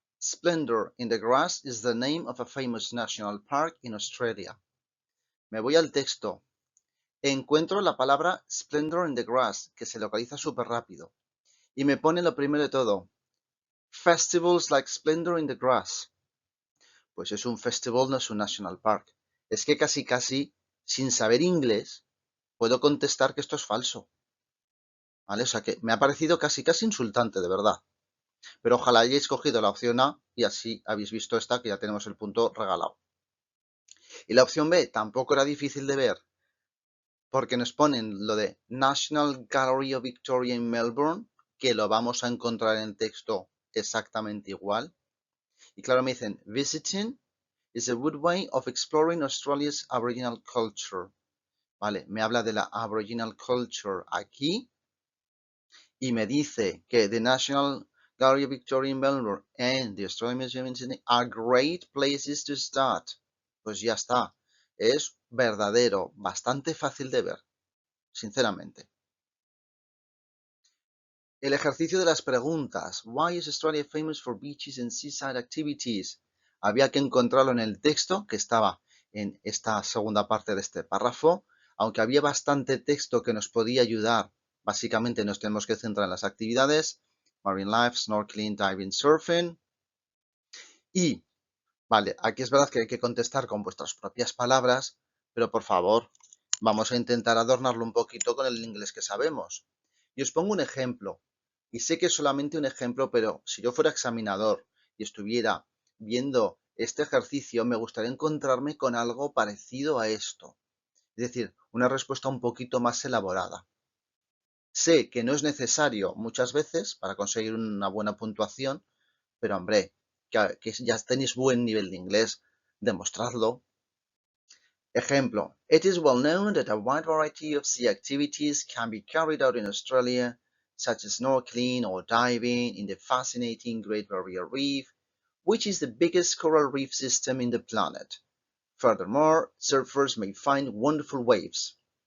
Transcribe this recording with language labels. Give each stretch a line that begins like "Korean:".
English: Splendor in the Grass is the name of a famous national park in Australia.
Spanish: Me voy al texto. Encuentro la palabra Splendor in the Grass, que se localiza súper rápido. Y me pone lo primero de todo.
English: Festivals like Splendor in the Grass.
Spanish: Pues es un festival, no es un national park. Es que casi, sin saber inglés, puedo contestar que esto es falso. ¿Vale? O sea que me ha parecido casi insultante, de verdad. Pero ojalá hayáis cogido la opción A y así habéis visto esta, que ya tenemos el punto regalado. Y la opción B tampoco era difícil de ver, porque nos ponen lo de National Gallery of Victoria in Melbourne, que lo vamos a encontrar en texto exactamente igual. Y claro, me dicen,
English: visiting is a good way of exploring Australia's Aboriginal culture.
Spanish: Vale, me habla de la Aboriginal culture aquí y me dice que
English: the National Gallery of Victoria in Melbourne and the Australian Museum in Sydney are great places to start.
Spanish: Pues ya está. Es verdadero, bastante fácil de ver, sinceramente. El ejercicio de las preguntas.
English: Why is Australia famous for beaches and seaside activities?
Spanish: Había que encontrarlo en el texto que estaba en esta segunda parte de este párrafo. Aunque había bastante texto que nos podía ayudar, básicamente nos tenemos que centrar en las actividades.
English: Marine life, snorkeling, diving, surfing.
Spanish: Y, vale, aquí es verdad que hay que contestar con vuestras propias palabras, pero por favor, vamos a intentar adornarlo un poquito con el inglés que sabemos. Y os pongo un ejemplo. Y sé que es solamente un ejemplo, pero si yo fuera examinador y estuviera viendo este ejercicio, me gustaría encontrarme con algo parecido a esto. Es decir, una respuesta un poquito más elaborada. Sé que no es necesario muchas veces para conseguir una buena puntuación, pero hombre, que ya tenéis buen nivel de inglés, demostradlo.
English: Ejemplo, it is well known that a wide variety of sea activities can be carried out in Australia, such as snorkeling or diving in the fascinating Great Barrier Reef, which is the biggest coral reef system in the planet. Furthermore, surfers may find wonderful waves.